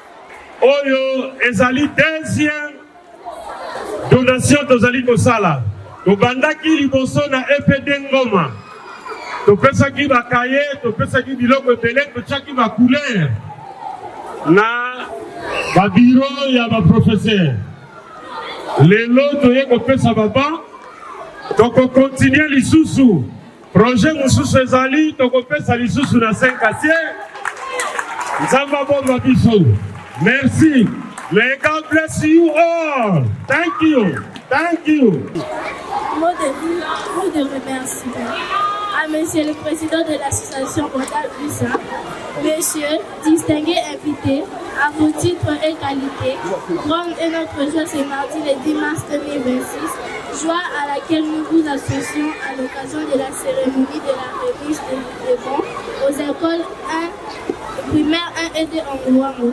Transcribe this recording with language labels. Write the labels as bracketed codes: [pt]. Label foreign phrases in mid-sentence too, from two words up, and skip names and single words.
[ln] oyo ezali [fr] deuxième donation [ln] tozali kosala tobandaki liboso na EPD Ngoma topesaki bakaye topesaki biloko ebele totiaki bacouleur na babiro ya baprofesseur lelo toye kopesa baba tokokontinue lisusu projet mosusu ezali tokopesa lisusu na 5 acier Nzambe abomba biso. [fr] Merci. [en] May God bless you all. Thank you. Thank you. [fr] Mot de remerciement à Monsieur le Président de l'association Bandal USA, Monsieur, distingués invités, à vos titres et qualités, grande est notre joie ce mardi le 10 mars 2026, joie à laquelle nous vous associons à l'occasion de la cérémonie de la remise des bons aux écoles 1, primaire 1 et 2 en Luango.